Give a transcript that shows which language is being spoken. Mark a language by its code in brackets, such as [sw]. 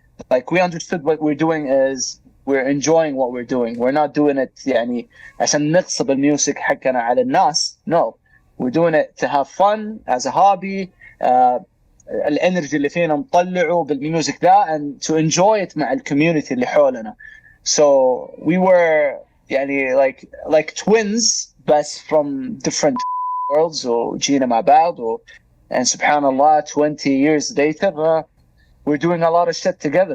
[en] like we understood what we're doing is we're enjoying what we're doing. We're not doing it [ar] يعني عشان نغصب الميوزك حقنا على الناس. [en] No, we're doing it to have fun as a hobby. [ar] الانرجي اللي فينا نطلعه بالميوزك ده [en] and to enjoy it [ar] مع الكوميونتي اللي حولنا. [en] So we were يعني like twins بس from different worlds [ar] وجينا مع بعض [en] and [ar] سبحان الله [en] 20 years later we're doing a lot of shit together.